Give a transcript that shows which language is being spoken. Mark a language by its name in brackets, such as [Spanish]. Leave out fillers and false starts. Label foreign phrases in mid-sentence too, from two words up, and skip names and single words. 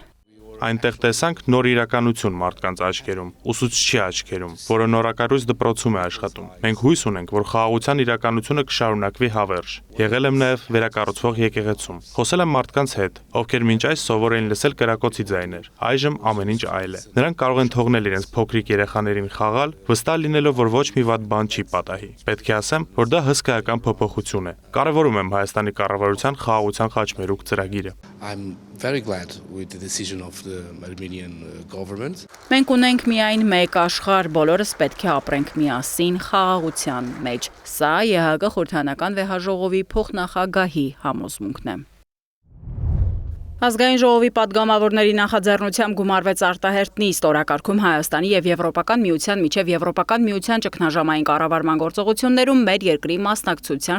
[Armenian] Այնտեղ տեսանք նոր իրականություն մարդկանց աչքերում, ուսուցչի աչքերում, որը նորակառույց դպրոցում է աշխատում։ Մենք հույս ունենք, որ խաղաղության իրականությունը կշարունակվի հավերժ։ Եղել եմ նաև վերակառուցվող եկեղեցում։ Խոսել եմ մարդկանց հետ, ովքեր մինչ այս սովոր էին լսել կրակոցի ձայներ։ Այժմ ամեն ինչ այլ է։ Նրանք կարող են թողնել իրենց փոքրիկ երեխաներին խաղալ, վստահ լինելով, որ ոչ մի վատ բան չի պատահի։ Պետք է ասեմ, որ դա հսկայական փոփոխություն է։ Կարևորում եմ Հայաստանի կառավարության խաղաղության խաչմերուկ ծրագիրը։ [English] I'm very glad with the decision of the Armenian government. [Armenian] Մենք ունենք միայն մեկ աշխարհ, բոլորս պետք է ապրենք միասին խաղաղության մեջ։ Սա ԵԱՀԿ խորհրդարանական վեհաժողովի փոխնախագահի համոզմունքն է։ Ազգային ժողովի падգամավորների նախաձեռնությամբ գումարվեց արտահերտ նիստ օրակարգում Հայաստանի եւ Եվրոպական միության միջև Եվրոպական միության ճգնաժամային կառավարման գործողություններում մեր երկրի մասնակցության